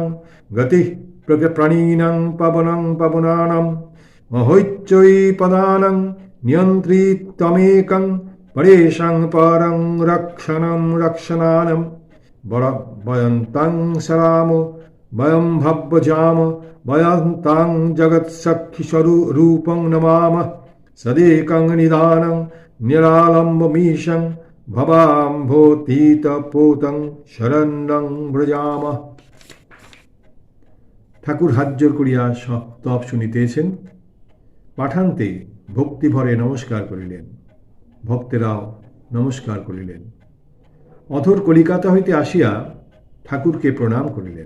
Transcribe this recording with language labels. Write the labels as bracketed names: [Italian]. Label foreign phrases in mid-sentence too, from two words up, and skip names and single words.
[Sanskrit] গতি প্রাণীনং পবনং পবনানং, মহৈচ্যৈ পদানং নিয়ন্ত্রী তমেকং, পরেশং পরং রক্ষণং রক্ষণানম, বয়ন্তাং সরাম বয়ং ভব্বজাম, বয়ন্তাং জগৎসখীস্বরূপং নমাম, সদেকং নিদানং নিরালম্বমীশং, ভবাম্ভোতীতপোতং শরণ্যং ব্রজাম। [Bangla] ঠাকুর হাত জোর করিয়া স্তব শুনিতেছেন। পাঠান্তে ভক্তিভরে নমস্কার করিলেন, ভক্তেরাও নমস্কার করিলেন। অধর কলিকাতা হইতে আসিয়া ঠাকুরকে প্রণাম করিলেন।